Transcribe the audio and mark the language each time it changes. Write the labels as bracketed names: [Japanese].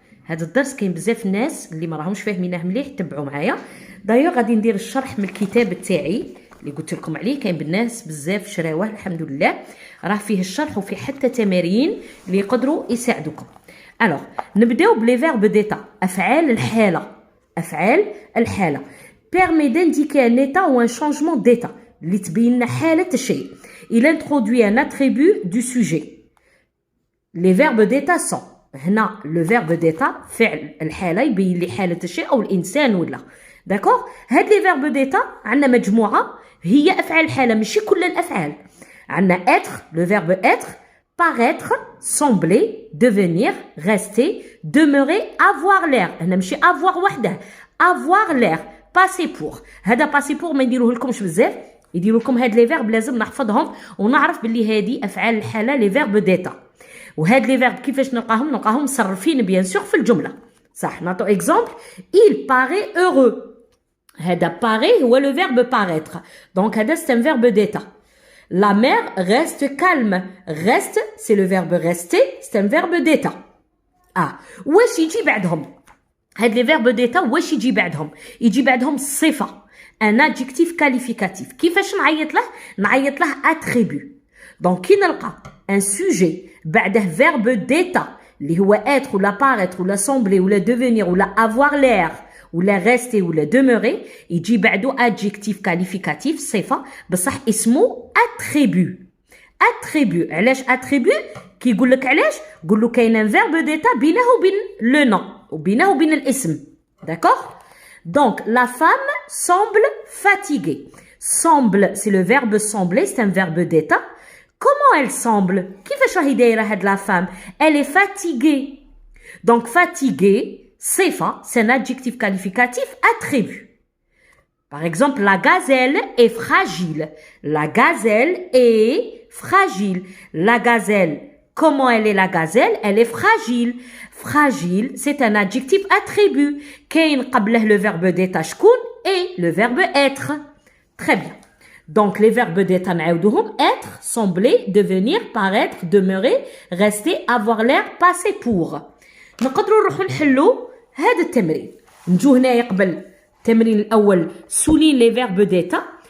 [Arabic] هذا الدرس كاين بزاف الناس اللي ما راهمش فاهمينه مليح، تبعوا معايا. دايوغ غادي ندير الشرح من الكتاب تاعي اللي قلت لكم عليه، كاين بالناس بزاف شراوه الحمد لله، راه فيه الشرح وفيه حتى تمارين اللي يقدروا يساعدوكم. الوغ نبداو بلي فيرب ديتا، افعال الحاله. افعال الحاله [French] permet d'indiquer un état ou un changement d'état [Arabic] اللي تبين لنا حاله الشيء. [French] il introduit un attribut du sujet. les verbes d'état sont، [Arabic] هنا لو فيرب ديتا فعل الحاله يبين لي حاله الشيء او الانسان ولا داكوغ. هاد لي فيرب ديتا عندنا مجموعه هي افعال الحاله، ماشي كل الافعال. [French] عندنا être le verbe être، paraître، sembler، devenir، rester، demeurer، avoir l'air. [Arabic] هنا ماشي avoir وحده، avoir l'air، passer pour. هذا passer pour ما نديروه لكمش بزاف، يديروا لكم هاد لي فيرب لازم نحفظهم ونعرف باللي هادي افعال الحاله لي فيرب ديتا. وهاد لي فيرب كيفاش نلقاهم مصرفين بيان سور في الجمله. صح، نعطو اكزامبل. [French] il paraît heureux. [Arabic] هذا paraît هو لو فيرب paraître، دونك هذا [French] c'est un verbe d'état. La mère reste calme. Reste, c'est le verbe rester, c'est un verbe d'état. [Arabic] واش يجي بعدهم؟ هاد لي فيرب ديتا واش يجي بعدهم؟ يجي بعدهم الصفة، ان adjectif qualificatif. كيفاش نعيط له؟ نعيط له attribut. دونك كي نلقى ان سوجي بعده فيرب ديتا اللي هو être ولا paraître ولا sembler ولا devenir ولا avoir l'air ولا rester ولا demeurer، يجي بعدو adjectif qualificatif صفة بصح اسمه attribut. attribut علاش attribut؟ كي يقول لك علاش؟ قول له كاين ان فيرب ديتا بينه وبين لو نون وبينه وبين الاسم. داكوغ. [French] دونك la femme semble fatiguée. semble c'est le verbe sembler، c'est un verbe d'état. comment elle semble؟ [Arabic] كيفاش راهي دايره هاد [French] la femme؟ elle est fatiguée. donc fatiguée صفة، c'est un adjectif qualificatif attribut. Par exemple, la gazelle est fragile. La gazelle est fragile. La gazelle, comment elle est la gazelle? Elle est fragile. Fragile, c'est un adjectif attribut. [Arabic] كاين قبله [French] le verbe d'état شكون et le verbe être. Très bien. Donc les verbes d'état نعاودوهم: être, sembler, devenir, paraître, demeurer, rester, avoir l'air, passer pour. [Arabic] نقدروا نروحوا نحلوا هذا التمرين. نجو هنايا قبل التمرين الأول [French] souligne les verbes d'état.